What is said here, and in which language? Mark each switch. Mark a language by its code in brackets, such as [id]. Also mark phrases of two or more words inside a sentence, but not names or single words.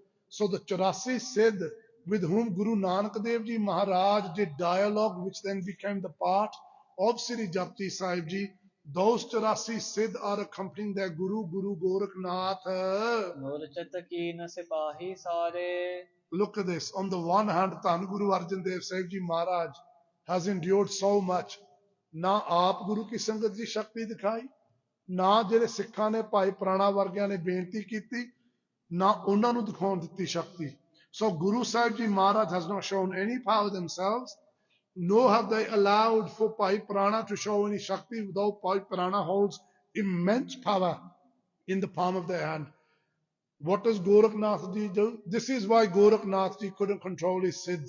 [en] So the 84 Siddh with whom Guru Nanak Dev Ji Maharaj did dialogue, which then became the part of Sri Japji Sahib Ji, those 84 Siddh are accompanying their Guru, Guru Gorakhnath. Look at this. On the one hand, Dhan Guru Arjan Dev Sahib Ji Maharaj has endured so much. [pa] ਨਾ ਆਪ ਗੁਰੂ ਕੀ ਸੰਗਤ ਦੀ ਸ਼ਕਤੀ ਦਿਖਾਈ, ਨਾ ਜਿਹੜੇ ਸਿੱਖਾਂ ਨੇ ਭਾਈ ਪ੍ਰਾਣਾ ਵਰਗਿਆਂ ਨੇ ਬੇਨਤੀ ਕੀਤੀ, ਨਾ ਉਹਨਾਂ ਨੂੰ ਦਿਖਾਉਣ ਦਿੱਤੀ ਸ਼ਕਤੀ. [en] So Guru Sahib Ji Maharaj has not shown any power themselves, nor have they allowed for Bhai Prana to show any Shakti, though Bhai Prana holds immense power in the palm of their hand. What does Gorakhnath Ji do? This is why Gorakhnath Ji couldn't control his Siddhs.